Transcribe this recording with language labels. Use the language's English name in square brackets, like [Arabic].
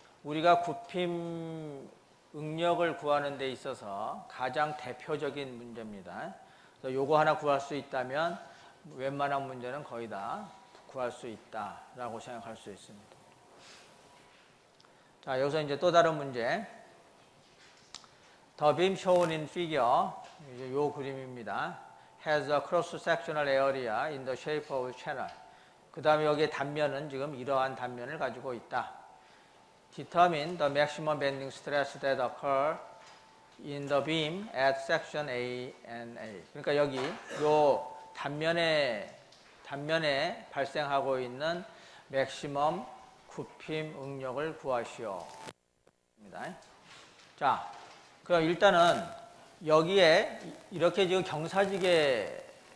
[Korean] 우리가 굽힘 응력을 구하는 데 있어서 가장 대표적인 문제입니다. 그래서 요거 하나 구할 수 있다면 웬만한 문제는 거의 다 구할 수 있다라고 생각할 수 있습니다. 자, 여기서 이제 또 다른 문제. [English] The beam shown in figure, [Korean] 이제 요 그림입니다. [English] Has a cross-sectional area in the shape of channel. [Korean] 그 다음에 여기에 단면은 지금 이러한 단면을 가지고 있다. [English] Determine the maximum bending stress that occur in the beam at section A and A. [Korean] 그러니까 여기 요 단면에 발생하고 있는 맥시멈 굽힘 응력을 구하시오. 자, 그럼 일단은 여기에 이렇게 지금 경사지게